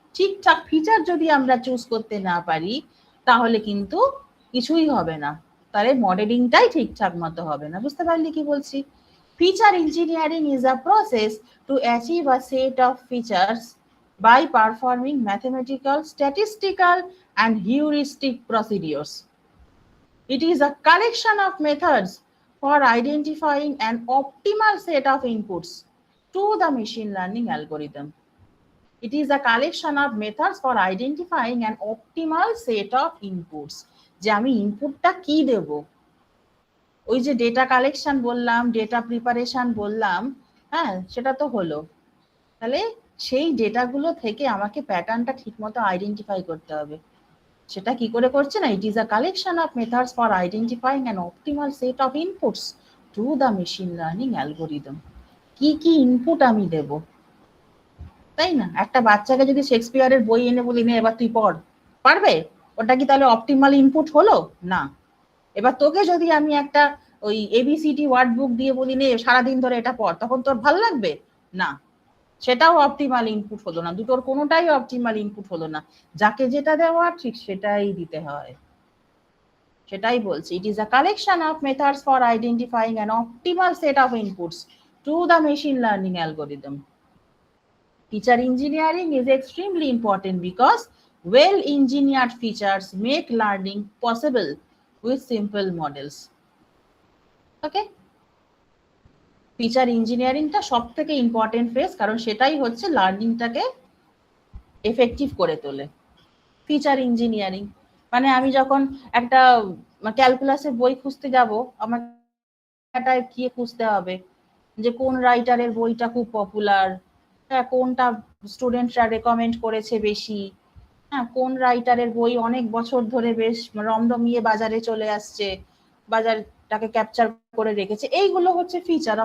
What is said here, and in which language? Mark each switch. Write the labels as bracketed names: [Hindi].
[Bangla] ঠিকঠাক ফিচার যদি আমরা চুজ করতে না পারি তাহলে কিন্তু কিছুই হবে না, তাহলে মডেলিংটাই ঠিকঠাক মতো হবে না। বুঝতে পারলি কি বলছি? [English] Feature engineering is a process to achieve a set of features by performing mathematical, statistical, and heuristic procedures. It is a collection of methods for identifying an optimal set of inputs to the machine learning algorithm. It is a collection of methods for identifying an optimal set of inputs. [Bangla] যে আমি ইনপুটটা কি দেব, ওই যে data collection বললাম, data preparation বললাম, হ্যাঁ সেটা তো হলো। তাহলে সেই ডেটাগুলো থেকে আমাকে প্যাটার্নটা ঠিকমতো আইডেন্টিফাই করতে হবে। সেটা কি করে করছে না, [English] It is a collection of methods for identifying an optimal set of inputs to the machine learning algorithm. [Bangla] কি কি ইনপুট আমি দেব, তাই না? একটা বাচ্চাকে যদি শেক্সপিয়ারের বই এনে বলি নে এবার তুই পড়, পারবে? ওটা কি তাহলে অপটিমাল ইনপুট হলো না? এবার তোকে যদি আমি একটা ওই এবিসিডি ওয়ার্ড বুক দিয়ে বলি নে সারাদিন ধরে এটা পড়, তখন তোর ভালো লাগবে না, সেটাও অপটিমাল ইনপুট হলো না, দুটোর কোনোটাই অপটিমাল ইনপুট হলো না। যাকে যেটা দেওয়া ঠিক সেটাই দিতে হয়, সেটাই বলছি। [English] It is a collection of methods for identifying an optimal set of inputs to the machine learning algorithm. Feature engineering is extremely important because well-engineered features make learning possible with simple models. Okay? [Bangla] Feature ইঞ্জিনিয়ারিংটা সব থেকে important phase, কারণ সেটাই হচ্ছে লার্নিংটাকে effective করে তোলে। Feature engineering মানে আমি যখন একটা ক্যালকুলাসের বই খুঁজতে যাব, আমার কি খুঁজতে হবে যে কোন রাইটারের বইটা খুব পপুলার, হ্যাঁ কোনটা স্টুডেন্টরা রেকমেন্ড করেছে বেশি, হ্যাঁ কোন রাইটারের বই অনেক বছর ধরে বেশ রমরমিয়ে বাজারে চলে আসছে, বাজারটাকে ক্যাপচার করে রেখেছে, এইগুলো হচ্ছে ফিচার।